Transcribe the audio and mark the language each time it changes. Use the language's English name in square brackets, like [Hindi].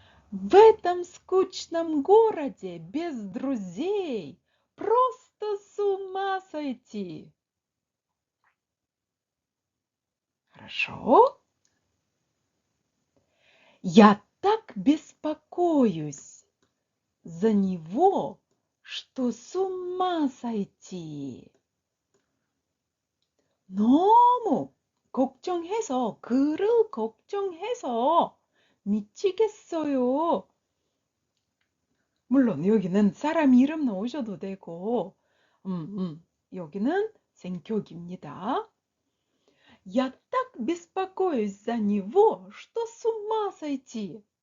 [Russian] В этом скучном городе без друзей просто с ума сойти. Хорошо? Я так беспокоюсь за него, что с ума сойти. [Korean] 너무 걱정해서, 그를 걱정해서 미치겠어요. 물론 여기는 사람 이름 넣으셔도 되고, 여기는 생격입니다. [Russian] Я так беспокоюсь за него, что с ума сойти.